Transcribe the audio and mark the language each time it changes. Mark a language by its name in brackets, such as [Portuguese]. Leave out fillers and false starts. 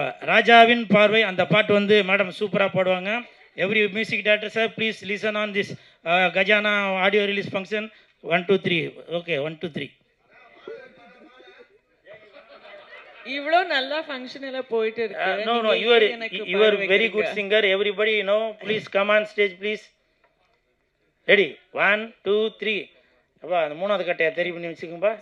[Tamil] ராஜாவின் பார்வை அந்த பாட்டு வந்து மேடம் சூப்பராக பாடுவாங்க. [English] Every music director sir, please listen on this Gajaana audio release function. 1 2 3. Okay, 1 2 3. [Tamil] இவ்வளோ நல்லா ஃபங்க்ஷன் எல்லாம் போயிட்டு இருக்கு. [English] No, you are very good singer. Everybody, please come on stage, please. Ready? 1 2 3. [Tamil] அப்பா அந்த மூணாவது கட்டையை தெரி பண்ணி வச்சுக்கோங்கப்பா.